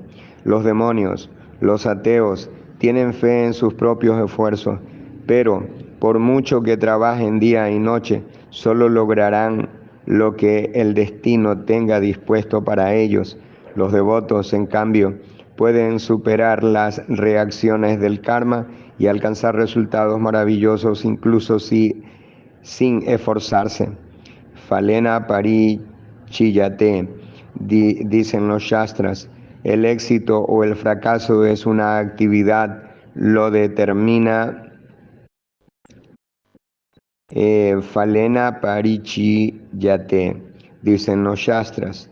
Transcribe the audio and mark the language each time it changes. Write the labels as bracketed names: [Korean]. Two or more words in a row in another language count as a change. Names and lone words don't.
[Spanish] Los demonios, los ateos, tienen fe en sus propios esfuerzos, pero por mucho que trabajen día y noche, solo lograrán lo que el destino tenga dispuesto para ellos. Los devotos, en cambio, pueden superar las reacciones del karma y alcanzar resultados maravillosos incluso sin esforzarse. [Sanskrit] Falena parichiyate, [Spanish] dicen los Shastras. El éxito o el fracaso es una actividad, lo determina [Sanskrit] Falena parichiyate, [Spanish] dicen los Shastras.